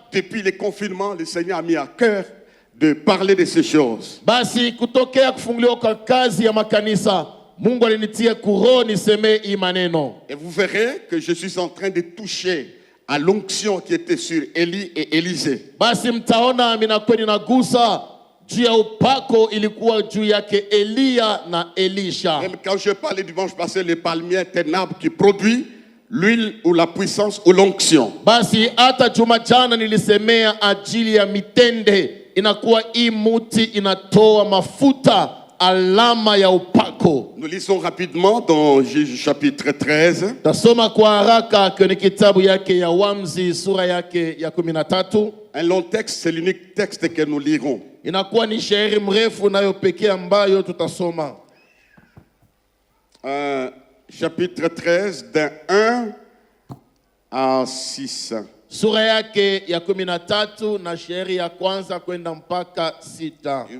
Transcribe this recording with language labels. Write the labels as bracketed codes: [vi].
[fr] Depuis les confinements, le Seigneur a mis à cœur de parler de ces choses. [sw] Basi kutokea kufunguliwa kwa kazi ya makanisa, Mungu alinitia kuroho niseme hii maneno. [fr] Et vous verrez que je suis en train de toucher à l'onction qui était sur Élie et Élisée. [sw] Basi mtaona minakuwa ninagusa juu ya upako ilikuwa juu yake Elia na Elisha. [fr] Même quand je parlais dimanche passé, le palmier est un arbre qui produit l'huile ou la puissance ou l'onction. [sw] Basi hata juma jana nilisemea ajili ya mitende inakuwa hii muti inatoa mafuta, alama ya upako. [fr] Nous lisons rapidement dans Jésus chapitre 13. [sw] Tasoma kwa haraka kwenye kitabu yake ya Waamuzi sura yake ya 13. [fr] Un long texte, c'est l'unique texte que nous lirons. [sw] Inakuwa ni shairi mrefu nayo pekee ambayo tutasoma. [fr] Chapitre 13 d'un 1 à 6. [sw] Sura yake ya 13 na shairi ya kwanza kwenda mpaka 6.